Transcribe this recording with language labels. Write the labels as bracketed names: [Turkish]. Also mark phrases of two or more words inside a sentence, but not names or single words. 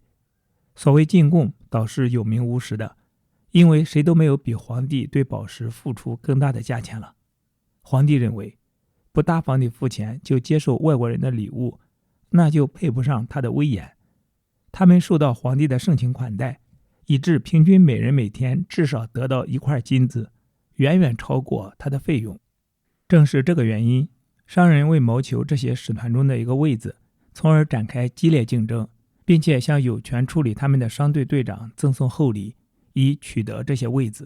[Chinese] 所謂进贡倒是有名无實的，因為誰都沒有比皇帝对寶石付出更大的價錢了。皇帝認為不大方地付錢就接受外國人的禮物，那就配不上他的威嚴。他們受到皇帝的盛情款待，以致平均每人每天至少得到1塊金子，遠遠超過他的費用。正是這個原因，商人為謀求這些使團中的一個位子，從而展開激烈競爭，並且向有權處理他們的商队隊長贈送厚禮，以取得這些位子。